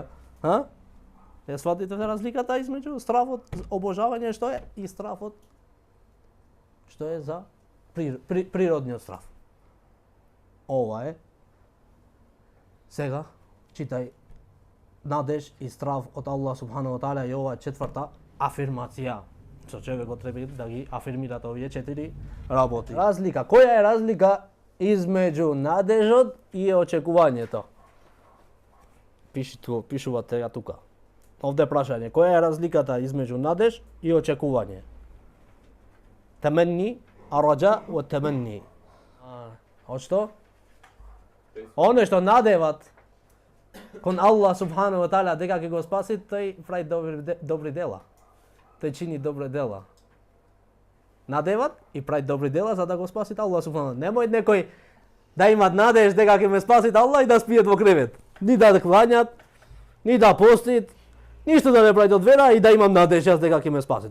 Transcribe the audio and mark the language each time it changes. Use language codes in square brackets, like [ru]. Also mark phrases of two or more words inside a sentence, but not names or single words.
[mk] Ја сватите разликата измеѓу страфот, обожавање што е, и страфот што е за природниот страф. Ова е. Сега читај надеж и страв од Аллах [ar] سبحانه وتعالى [mk] и ова четврта афирмација. Што човекот треба да ги афирмира овие 4 работи. Разлика. Која е разлика измеѓу надежот и очекувањето? Пишува тега тука. Овде е прашање, која е разликата измеѓу надеж и очекување? Теменни, араджа во теменни. Од што? Оне што надеват кон Аллах [ar] سبحانه وتعالى [mk] дека ќе го спаси, тој прави добри дела. Тој чини добри дела. Надеват и прави добри дела за да го спаси Аллах субхану. Немој некој да имат надеж дека ќе ме спаси Аллах и да спиет во кревет. Ни да клањат, ни да постит, ништо да не прави од вера и да имам надеж јас дека ќе ме спаси.